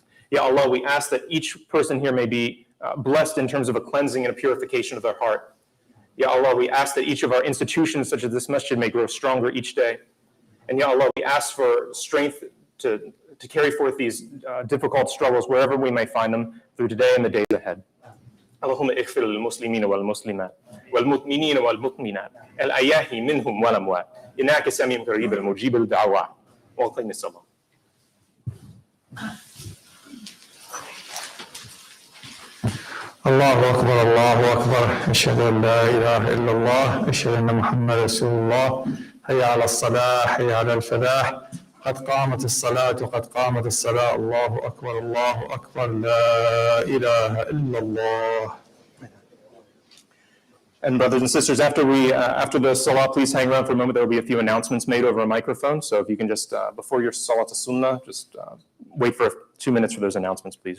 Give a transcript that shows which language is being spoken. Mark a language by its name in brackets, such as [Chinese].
[English] Ya Allah, we ask that each person here may be blessed in terms of a cleansing and a purification of their heart. Ya Allah, we ask that each of our institutions, such as this masjid, may grow stronger each day. And Ya Allah, we ask for strength to carry forth these difficult struggles wherever we may find them through today and the days ahead. [Arabic] اللهم اغفر للمسلمين والمسلمات والمؤمنين والمؤمنات الأحياء منهم والأموات إنك سميع قريب مجيب الدعوات وأقم الصلاة. الله أكبر الله أكبر أشهد أن لا إله إلا الله أشهد أن محمد رسول الله حي على الصلاة حي على الفلاح قد قامت الصلاة قد قامت الصلاة الله أكبر لا إله إلا الله. [English] And brothers and sisters, after the salah, please hang around for a moment. There will be a few announcements made over a microphone. So if you can just, before your salah to sunnah, just wait for 2 minutes for those announcements, please.